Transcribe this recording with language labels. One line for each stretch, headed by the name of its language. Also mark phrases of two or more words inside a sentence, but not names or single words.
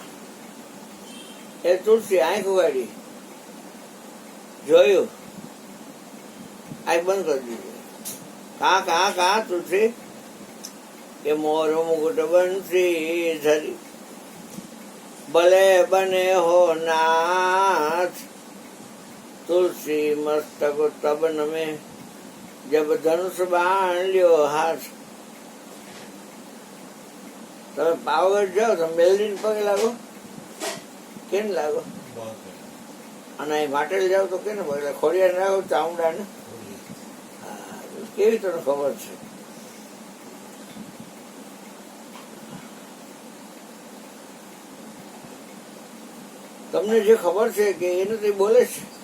Gujarati: એ તુલસી આંખ ઉગાડી, જોયું, આંખ બંધ કરી દીધી.
Hindi: कां कां कां तुलसी के मोर मुकुट बंसी धरी भले बने हो नाथ. तुलसी मस्तक तब नमे जब धनुष बाण ल्यो हाथ.
Gujarati: તમે પાવાગઢ જાઓ તમે મેલડીને પગે લાગો, કેને લાગો? અને અહીં માટેલ જાઓ તો કેને પગે લાગો? ખોડિયાને લાગો, ચામુંડાને. કેવી તને ખબર છે? તમને જે ખબર છે કે એને તે બોલે છે.